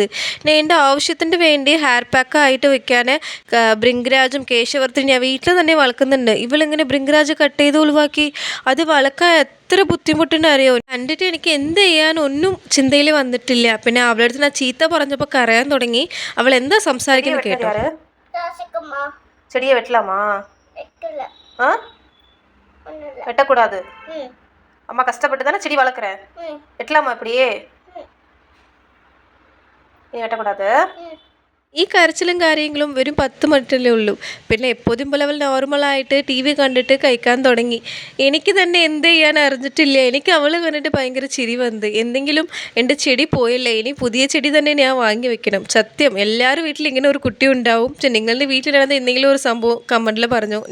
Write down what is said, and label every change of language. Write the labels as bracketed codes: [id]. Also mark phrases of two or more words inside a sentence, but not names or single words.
[ml] ഞാൻ എൻ്റെ ആവശ്യത്തിന് വേണ്ടി ഹെയർ പാക്കായിട്ട് വെക്കാൻ ഭൃംഗരാജും കേശവർത്തിനും ഞാൻ വീട്ടിൽ തന്നെ വളർക്കുന്നുണ്ട്. ഇവളിങ്ങനെ ഭൃംഗരാജ് കട്ട് ചെയ്ത് ഒഴിവാക്കി. അത് വളക്കാൻ എത്ര ബുദ്ധിമുട്ടുണ്ടറിയോ. കണ്ടിട്ട് എനിക്ക് എന്ത് ചെയ്യാനൊന്നും ചിന്തയിൽ വന്നിട്ടില്ല. പിന്നെ അവളുടെ അടുത്ത് ഞാൻ ചീത്ത പറഞ്ഞപ്പോൾ കരയാൻ തുടങ്ങി. അവൾ എന്താ സംസാരിക്കുന്നത് കേട്ടോ. ചെടിയെ വെട്ടലാമാ? [ta] வெட்டக்கூடாது. அம்மா கஷ்டப்பட்டு தானே செடி வளர்க்குறேன். வெட்டலாமா இப்படியே? நீ வெட்டக்கூடாது. [ml] ഈ കരച്ചിലും കാര്യങ്ങളും വെറും 10 മിനിറ്റല്ലേ ഉള്ളൂ. പിന്നെ എപ്പോഴും പോലെ അവൾ നോർമലായിട്ട് TV കണ്ടിട്ട് കഴിക്കാൻ തുടങ്ങി. എനിക്ക് തന്നെ എന്ത് ചെയ്യാൻ അറിഞ്ഞിട്ടില്ല. എനിക്ക് അവൾ കണ്ടിട്ട് ഭയങ്കര ചിരി വന്നത്. എന്തെങ്കിലും എൻ്റെ ചെടി പോയല്ലേ, ഇനി പുതിയ ചെടി തന്നെ ഞാൻ വാങ്ങി വെക്കണം. സത്യം എല്ലാവരും വീട്ടിൽ ഇങ്ങനെ ഒരു കുട്ടി ഉണ്ടാവും. പക്ഷെ നിങ്ങളുടെ വീട്ടിലാണെന്ന് എന്തെങ്കിലും ഒരു സംഭവം കമൻറ്റിൽ പറഞ്ഞു.